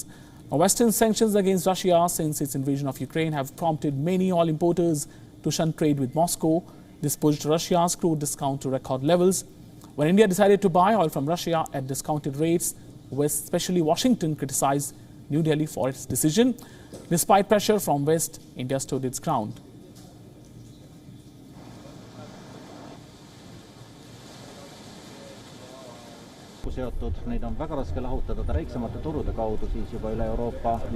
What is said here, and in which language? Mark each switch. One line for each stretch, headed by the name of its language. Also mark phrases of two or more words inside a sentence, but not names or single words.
English: Now, Western sanctions against Russia since its invasion of Ukraine have prompted many oil importers to shun trade with Moscow. This pushed Russia's crude discount to record levels. When India decided to buy oil from Russia at discounted rates, West, especially Washington, criticized New Delhi for its decision. Despite pressure from West, India stood its ground.
Estonian: Seotud, neid on väga raske lahutada väiksemate turude kaudu siis juba üle Euroopa.